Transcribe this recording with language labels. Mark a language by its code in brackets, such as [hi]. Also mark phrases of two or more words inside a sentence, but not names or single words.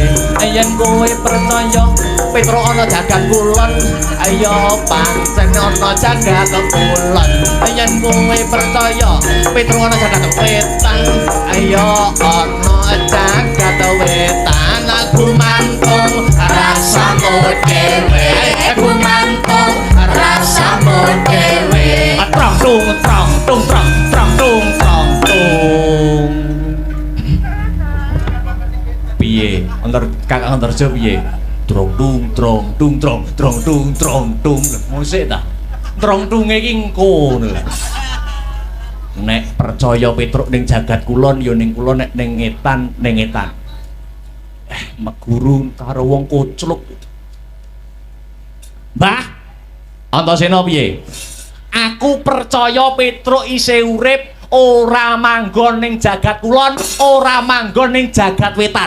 [jv] Yen kowe percaya Petruk ana jagat kulon, ayo pancen ana jagat kulon. Yen kowe percaya Petruk ana jagat wetan, ayo ana jagat wetan. Gumantung rasamu dhewe, gumantung rasamu dhewe. Trong tung trong tung trong trong tung trong tung. Piye? Kakang Antarja piye? Trong tung trong tung trong trong tung trong tung. Musik ta? Trong tunge iki engko ngono. Nek percaya Petruk ning jagat kulon ya ning kula, nek ning ngetan ning ngetan. Meguru karo wong kocluk. Mbah Antasena piye? Aku percaya Petruk isih urip, ora manggon ning jagat kulon, ora manggon ning jagat wetan.